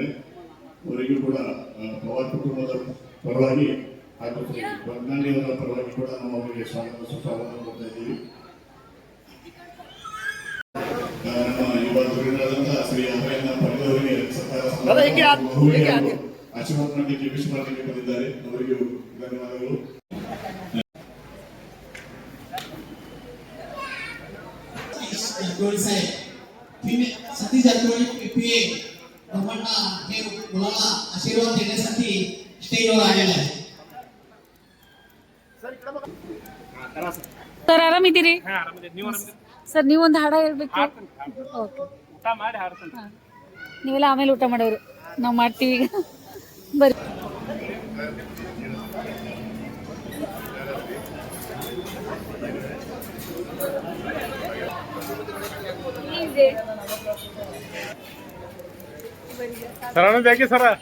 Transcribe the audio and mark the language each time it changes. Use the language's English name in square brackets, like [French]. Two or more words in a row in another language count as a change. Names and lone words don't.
[Kannada] ಅವರಿಗೂ ಕೂಡ ಪವಾರ್ ಕುಟುಂಬದ ಪರವಾಗಿ ಹಾಗೂ ಶ್ರೀ ಬಂಗಾಳಿ ಅವರ ಪರವಾಗಿ ಕೂಡ ನಾವು ಅವರಿಗೆ ಸುಸ್ವಾಗತ ಮಾಡ್ತಾ ಇದ್ದೀವಿ. ನಮ್ಮ ಯುವ ಧುರೀಣರಾದಂತಹ ಶ್ರೀ ಅಭಯಣ್ಣ ಪಾಟೀಲ್ ಅವರಿಗೆ ಸರ್ಕಾರ ಮಗುವಿಗೆ ಆಶೀರ್ವಾದ ಮಾಡಲಿಕ್ಕೆ ವಿಶ್ ಮಾಡಲಿಕ್ಕೆ ಬಂದಿದ್ದಾರೆ. ಅವರಿಗೂ ಧನ್ಯವಾದಗಳು. [Marathi] जारकिहोळी साहेब सतीश जारकिहोळी PA ब्रह्मांना हे मुलाला आशीर्वाद देण्यासाठी स्टेजवर आलेला आहे. [Kannada] ಸರ್ ಆರಾಮಿದ್ದೀರಿ ಸರ್ ನೀವೊಂದು ಹಾಡ ಹೇಳ್ಬೇಕು. ಓಕೆ ನೀವೆಲ್ಲ ಆಮೇಲೆ ಊಟ ಮಾಡೋರು, ನಾವು ಮಾಡ್ತೀವಿ ಈಗ ಬರ್ರಿ. [Hindi] सर आनंद है सर